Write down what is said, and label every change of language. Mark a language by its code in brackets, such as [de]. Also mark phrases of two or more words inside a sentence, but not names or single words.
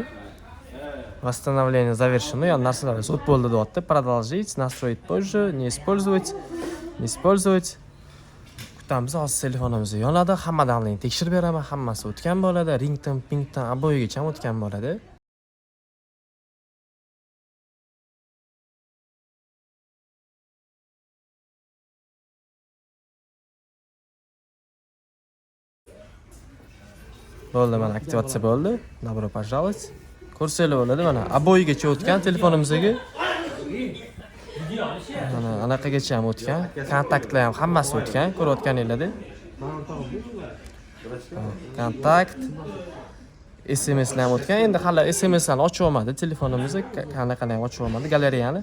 [ru] Восстановление завершено. [uz] Yon narsalar o'tib bo'ldi deyapti. [ru] Продолжить, настроить позже, не использовать, не использовать. [uz] Kutamiz, hozir telefonimiz yonadi. Hammadan tekshirib beraman. Hammasi o'tgan bo'ladi. Rington, pington, aboyigacha o'tgan bo'ladi. Bo'ldi, mana aktivatsiya bo'ldi. [ru] Добро пожаловать. [uz] Ko'rsanglar bo'ladi, mana aboyigacha o'tgan telefonimizga. Mana anaqagacha ham o'tgan, kontaktlar ham hammasi o'tgan, ko'rayotganinglarda. Kontakt, SMSlar ham o'tgan. Endi hali SMSlarni ochib olmadi telefonimizni, qanaqani ham ochib olmadi, galereyani.